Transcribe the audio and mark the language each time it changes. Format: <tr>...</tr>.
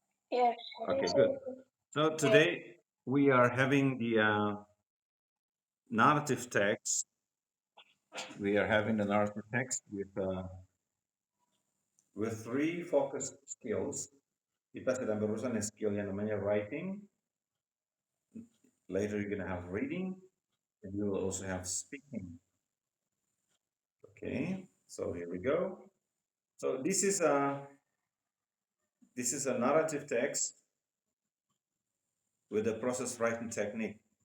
<en>Yes. Okay, good. So today we are having the narrative text. We are having the narrative text with three focus skills.</en> <id>Kita sedang berurusan dengan skill yang namanya writing.</id> <en>Later you're gonna have reading, and you will also have speaking. Okay, so here we go. So this is a narrative text with a process writing technique.</en>